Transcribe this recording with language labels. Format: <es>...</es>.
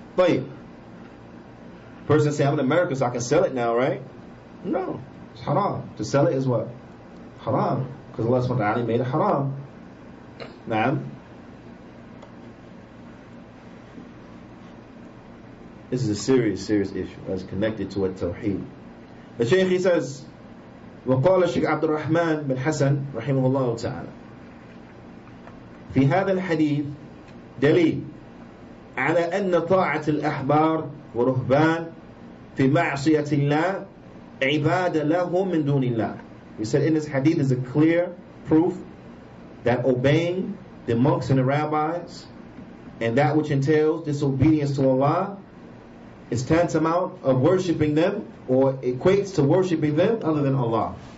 <en>But person say, I'm in America, so I can sell it now, right? No. It's haram. To sell it is what? Haram. Because Allah subhanahu wa ta'ala made it haram. Naam. This is a serious issue that's connected to Tawheed. The Shaykh, he says,</en> <ar>وقال الشيخ عبد الرحمن بن حسن رحمه الله تعالى في هذا الحديث دليل على أن طاعة الأحبار ورهبان في معصية الله عبادة لهم من دون الله.</ar> <en>We said in this hadith is a clear proof that obeying the monks and the rabbis and that which entails disobedience to Allah is tantamount of worshipping them or equates to worshipping them other than Allah.</en>